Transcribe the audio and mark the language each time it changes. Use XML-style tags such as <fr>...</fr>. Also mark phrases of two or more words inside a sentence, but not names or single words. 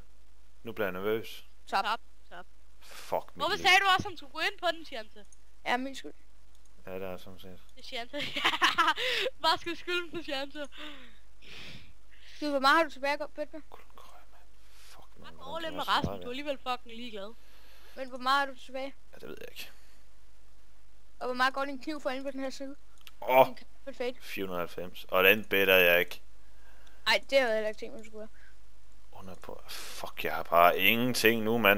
<da>Nu bliver jeg nervøs. Top. Fuck mig. Hvorfor sagde du også, om du skulle gå ind på den, Chance? Ja, min skyld. Ja, det er sådan set. Det er Chance. Bare skal skylden på Chance. Du Du, hvor meget har du tilbage at bøtte med?</da> <en>Fuck, man. Fuck all in</en> <da>med resten, du er alligevel fucking ligeglad. Men hvor meget har du tilbage? Ja, det ved jeg ikke. Og hvor meget går din kniv for inde på den her side? Åh, Perfekt. 490. Og den bedre jeg ikke. Ej, det havde jeg heller ikke tænkt, man skulle gøre. Under på. Fuck, jeg har bare ingenting nu, mand.</da>